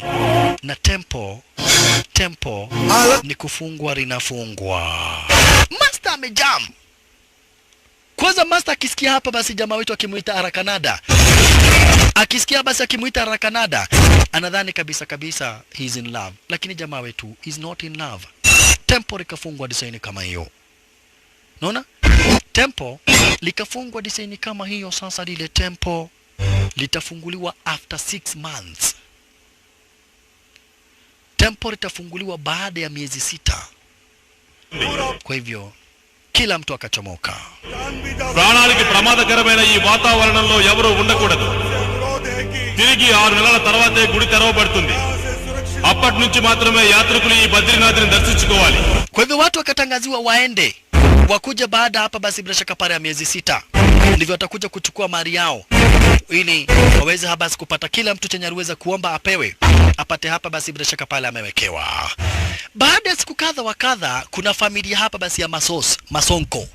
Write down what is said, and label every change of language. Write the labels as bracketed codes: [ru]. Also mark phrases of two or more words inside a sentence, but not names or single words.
[sw] Na tempo ni kufungwa linafungwa. Master amejam. Kwanza master akisikia hapa basi jamaa wetu akimuita Arakanada. Akisikia basi akimuita Arakanada, anadhani kabisa [en] he's in love. [sw] Lakini jamaa wetu [en] is not in love. [sw] Tempo likafungwa design kama hiyo. Unaona? Tempo likafungwa design kama hiyo. Sasa lile tempo litafunguliwa [en] after 6 months. [sw] Tempo litafunguliwa baada ya miezi 6. Kwa hivyo kila mtu akachomoka. [te] ప్రాణానికి ప్రమాదకరమైన ఈ వాతావరణంలో ఎవరూ ఉండకూడదు. తిరిగి 6 నెలల తర్వాతే గుడి తెరవబడుతుంది. అప్పటి నుంచి మాత్రమే యాత్రికులు ఈ బద్రీనాథ్ని దర్శించుకోవాలి. [sw] Kwa hivyo watu wakatangaziwa waende. Wakuja baada hapa basi bila shaka pale ya miezi 6. Ndivyo watakuja kuchukua mali yao ili waweze hapa basi kupata kila mtu chenye aliweza kuomba apewe. Apate hapa basi bila shaka pale amewekewa. Baada ya siku kadha wa kadha, kuna familia hapa basi ya Masonko.